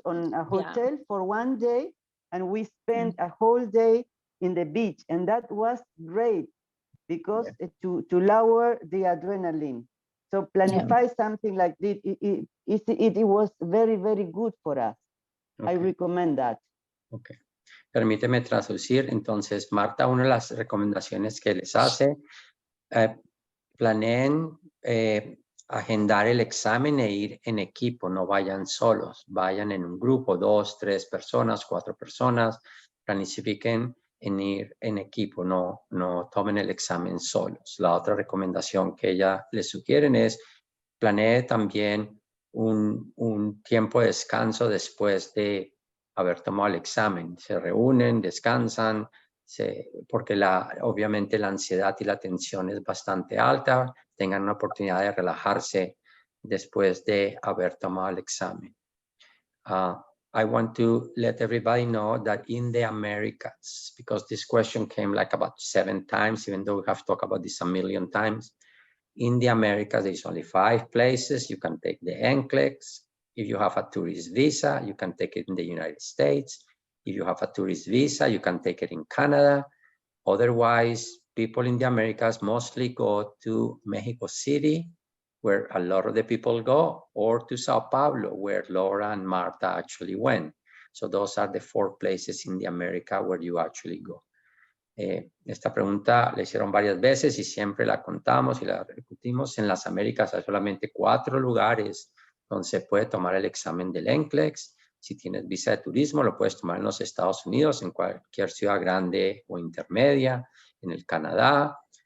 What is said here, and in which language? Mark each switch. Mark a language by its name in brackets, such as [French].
[English] On a hotel for one day, and we spent a whole day in the beach, and that was great because to lower the adrenaline. So planify something like this. It was very, very good for us. Okay. I recommend that. [Spanish] Okay. Permíteme traducir. Entonces, Marta, una de las recomendaciones que les hace, planeen agendar el examen e ir en equipo, no vayan solos, vayan en un grupo, 2, 3 personas, 4 personas, planifiquen en ir en equipo, no tomen el examen solos. La otra recomendación que ella les sugieren es planee también un tiempo de descanso después de haber tomado el examen. Se reúnen, descansan, porque obviamente la ansiedad y la tensión es bastante alta, tengan una oportunidad de relajarse después de haber tomado el examen. [English] I want to let everybody know that in the Americas, because this question came like about 7 times, even though we have talked about this a million times, in the Americas, there's only 5 places you can take the NCLEX. If you have a tourist visa, you can take it in the United States. If you have a tourist visa, you can take it in Canada. Otherwise, people in the Americas mostly go to Mexico City, where a lot of the people go, or to Sao Paulo, where Laura and Marta actually went. So those are the 4 places in the America where you actually go. [Spanish] Esta pregunta la hicieron varias veces y siempre la contamos y la repetimos. En las Américas hay solamente 4 lugares donde se puede tomar el examen del NCLEX. Si tienes visa de turismo, lo puedes tomar en los Estados Unidos, en cualquier ciudad grande o intermedia, en el Canadá.